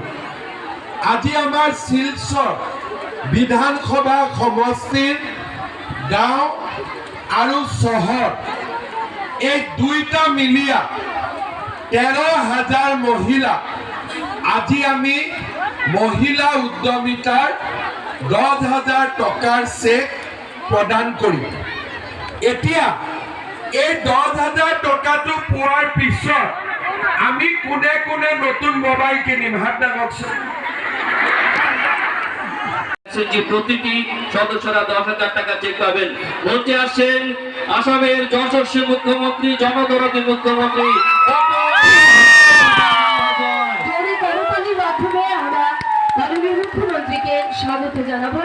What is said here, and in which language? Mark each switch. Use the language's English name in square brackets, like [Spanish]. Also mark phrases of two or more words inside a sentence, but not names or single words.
[Assamese] আজি আমাৰ শিলচৰ বিধানসভা সমষ্টিৰ গাঁও আৰু চহৰ এই দুইটা মিলিয়া 13,000 মহিলা আজি আমি মহিলা উদ্যমিতাৰ 10,000 টকাৰ চেক প্ৰদান কৰিম। এতিয়া এই 10,000 টকাটো পোৱাৰ পিছত আমি কোনে কোনে নতুন মোবাইল কিনিম? হাত দাঙকচোন। [Bangla] যে প্রতিটি সদস্যরা 10,000 টাকা চেক পাবেন। বলতে আসছেন আসামের যশস্বী মুখ্যমন্ত্রী, জনদরদী মুখ্যমন্ত্রী। আমরা মাননীয় মুখ্যমন্ত্রীকে স্বাগত জানাবো।